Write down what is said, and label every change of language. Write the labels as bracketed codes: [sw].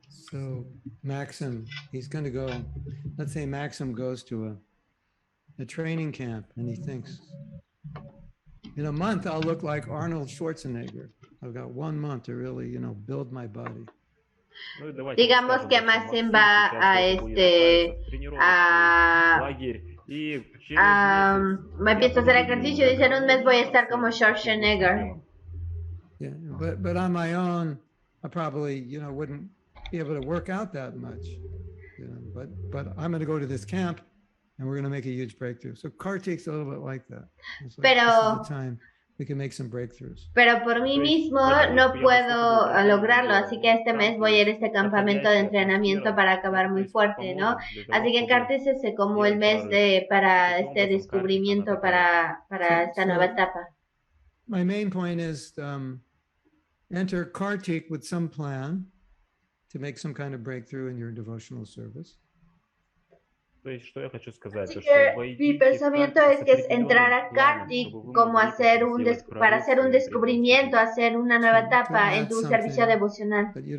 [en] So Maxim, he's going to go, let's say Maxim goes to a training camp and he thinks, in a month I'll look like Arnold Schwarzenegger. I've got 1 month to really, you know, build my body. [es] Digamos que Maxim va me empiezo a hacer ejercicio y dice, en un mes voy a estar como Schwarzenegger. [en] Yeah, but on my own, I probably, you know, wouldn't be able to work out that much. You know, but I'm going to go to this camp and we're going to make a huge breakthrough. So Kartik's a little bit like that. It's like, this is the time we can make some breakthroughs. [es] Pero por mí mismo no puedo lograrlo, así que este mes voy a ir a este campamento de entrenamiento para acabar muy fuerte, ¿no? Así que Kartik es como el mes para este descubrimiento, para esta nueva etapa. [en] My main point is enter Kartik with some plan to make some kind of breakthrough in your devotional service. [es] Así que mi pensamiento es que es entrar a Kartik como para hacer un descubrimiento, hacer una nueva etapa en tu servicio devocional.